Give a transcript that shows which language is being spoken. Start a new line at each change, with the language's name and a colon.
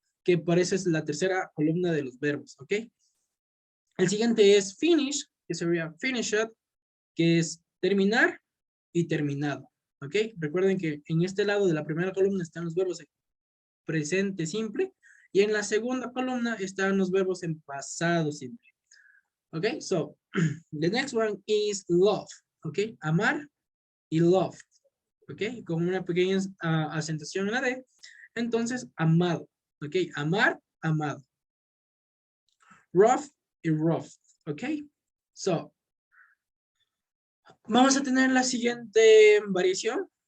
Spanish: Que por eso es la tercera columna de los verbos, ¿ok? El siguiente es finish, que sería finished, que es terminar y terminado, ¿ok? Recuerden que en este lado de la primera columna están los verbos en presente simple y en la segunda columna están los verbos en pasado simple.
English: Okay, so the next one is love.
Spanish: Okay, amar y love. Okay, con una pequeña acentuación en la D. Entonces, amado. Okay, amar, amado. Rough y rough.
English: Okay, so
Spanish: vamos a tener la siguiente variación.